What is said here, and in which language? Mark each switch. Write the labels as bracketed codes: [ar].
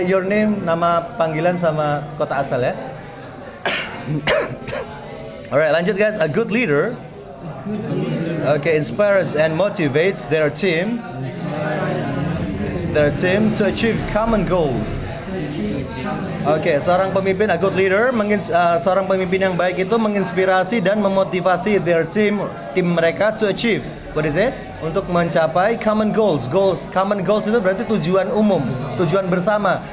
[en] Your name, [id] nama panggilan sama kota asal ya. Alright, lanjut guys. [en] A good leader, okay, inspires and motivates their team to achieve common goals. [id] Oke, seorang pemimpin, [en] a good leader, [id] seorang pemimpin yang baik itu menginspirasi dan memotivasi their tim mereka [en] to achieve. What is it? [id] Untuk mencapai common goals. Common goals itu berarti tujuan umum, tujuan bersama.